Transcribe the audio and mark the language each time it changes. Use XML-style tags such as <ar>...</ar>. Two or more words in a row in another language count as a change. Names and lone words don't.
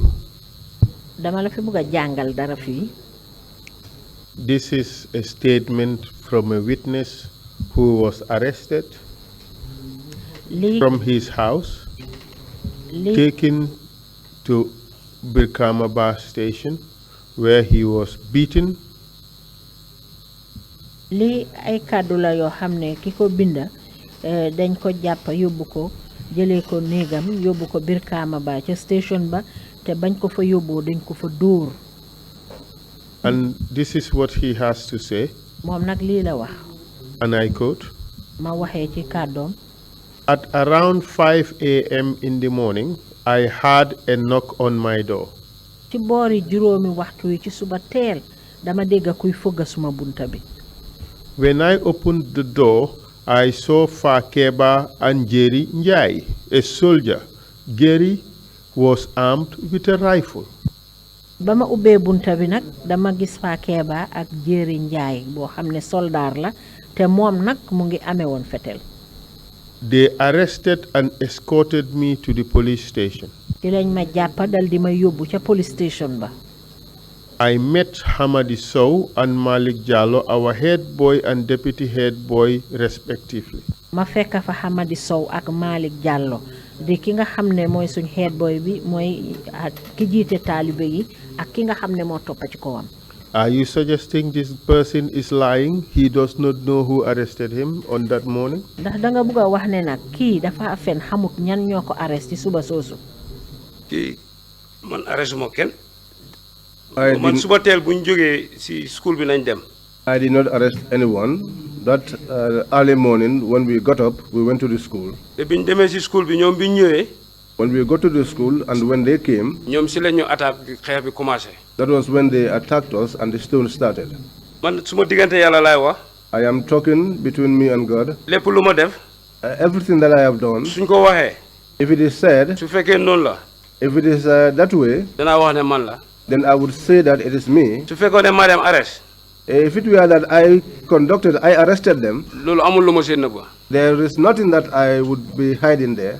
<wo>dama la fi bëgg a jàngal dara fii.</wo> <en>This is a statement from a witness who was arrested</en> <wo>lii</wo> <en>from his house,</en> <wo>lii</wo> <en>taken to Birkama bus station, where he was beaten,</en> <wo>lii ay kàddu la yoo xam ne ki ko binda dañ ko jàpp yóbbu ko jëlee ko néegam yóbbu ko Birkama ba ca station ba te bañ ko fa yóbboo dañ ko fa dóor.</wo> <en>and this is what he has to say,</en> <wo>moom nag lii la wax</wo> <en>and I quote,</en> <wo>ma waxee ci kàddoom.</wo> <en>"At around 5 a.m. in the morning, I heard a knock on my door.</en> <wo>ci boori juróomi waxtu yi ci suba teel dama dégg kuy fëgg suma bunta bi.</wo> <en>When I opened the door, I saw Fakeba and Njie, a soldier. Gary was armed with a rifle.</en> <wo>ba ma ubbee bunta bi nag dama gis fa Keeba ak Jéeri Njaay boo xam ne soldaar la te moom nag mu ngi amee woon fetel.</wo> <en>They arrested and escorted me to the police station.</en> <wo>ci lañ ma jàppa dal di ma yóbbu ca</wo> <en>police station</en> <wo>ba.</wo> <en>I met Hamadi Sow and Malik Jallo, our head boy and deputy head boy, respectively.</en> <wo>ma fekk fa Hamadi Sow ak Malik Jallo di ki nga xam ne mooy suñ</wo> <en>head boy</en> <wo>bi mooy ki jiite taalibe yi ak ki nga xam ne moo toppa ci kawam.</wo> <en>Are you suggesting this person is lying? He does not know who arrested him on that morning?</en> <wo>ndax da nga bëgg a wax ne nag kii dafa fen xamut ñan ñoo ko arrest ci suba soosu. kii man arrêté ma kenn.</wo> <en>I</en> <wo>man</wo> <en>didn't-</en> <wo>suba teel bu ñu jógee si school bi nañ dem.</wo> <en>I did not arrest anyone. That early morning, when we got up, we went to the school.</en> <wo>te bi ñu demee si school bi ñoom bi ñu ñëwee.</wo> <en>When we got to the school and when they came, ñoom si la ñu attaque xeex bi commencé. that was when they attacked us and the stone started.</en> <wo>man suma diggante yàlla laay wax.</wo> <en>I am talking between me and God.</en> <wo>lépp lu ma def.</wo> <en>Everything that I have done,</en> <wo>suñ ko waxee.</wo> <en>if it is said,</en> <wo>su fekkee noonu la.</wo> <en>if it is that way,</en> <wo>danaa wax ne man la.</wo> <en>then I would say that it is me.</en> <wo>su fekkoon ne maa dem arrest.</wo> <en>If it were that I arrested them,</en> <wo>loolu amul lu ma seen nëbba.</wo> <en>there is nothing that I would be hiding there.</en>